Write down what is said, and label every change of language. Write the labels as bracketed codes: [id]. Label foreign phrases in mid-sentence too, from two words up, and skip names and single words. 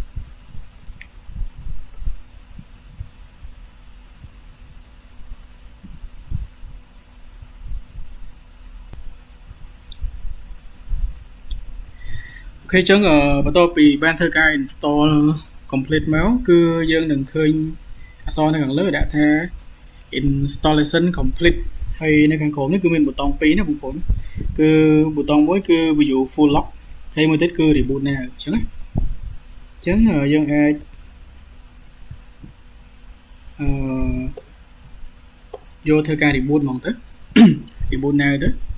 [km] អូខេអញ្ចឹងបន្ទាប់ពីបានធ្វើការ [en] install complete [km] មកគឺយើងនឹងឃើញ អក្សរនៅខាងលើដាក់ថា [en] installation complete [km] ហើយនៅខាងក្រោមនេះគឺមានប៊ូតុង2ណាបងប្អូនគឺប៊ូតុងមួយគឺ [en] view full lock [km] ហើយមួយទៀតគឺ [en] reboot now [km] អញ្ចឹងណាអញ្ចឹងយើងអាចយកធ្វើការ reboot ហ្មងទៅ [en] reboot now [km] ទៅ